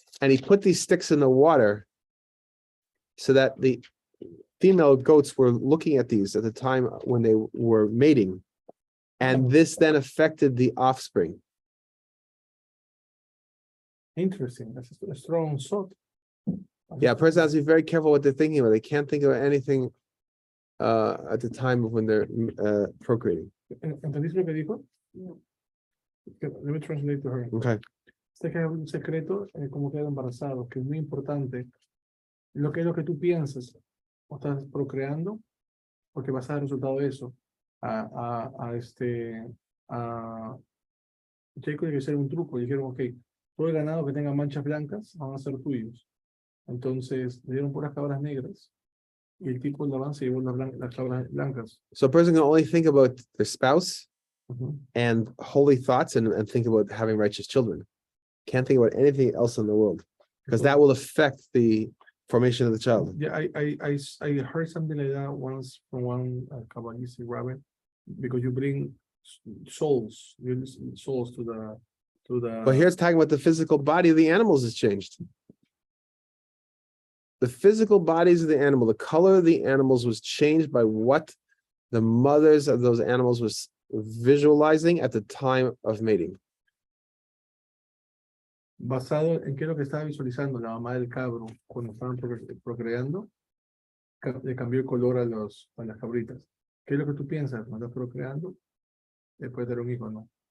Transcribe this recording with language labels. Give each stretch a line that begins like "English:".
English: And he put these sticks in the water so that the female goats were looking at these at the time when they were mating, and this then affected the offspring. Interesting. That's a strong thought. Yeah, a person has to be very careful what they're thinking about. They can't think of anything at the time of when they're procreating.
Spanish: ¿Entendiste lo que dijo? No.
English: Let me translate to her. Okay.
Spanish: Sé que hay un secreto como quedar embarazado, que es muy importante. Lo que es lo que tú piensas o estás procreando, porque vas a dar resultado de eso. A Jacob le hicieron un truco, dijeron, ok, todo el ganado que tenga manchas blancas van a ser tuyos. Entonces le dieron puras cabras negras y el tipo de avance llevó las cabras blancas.
English: So a person can only think about their spouse and holy thoughts and think about having righteous children. Can't think about anything else in the world, because that will affect the formation of the child. Yeah, I heard something like that once from one Kabbalistic rabbi, because you bring souls to the But here's talking about the physical body of the animals has changed. The physical bodies of the animal, the color of the animals was changed by what the mothers of those animals was visualizing at the time of mating.
Spanish: Basado en qué es lo que estaba visualizando la mamá del cabro cuando estaban procreando, le cambió el color a las cabritas. ¿Qué es lo que tú piensas cuando estás procreando? Después de tener un hijo, ¿no?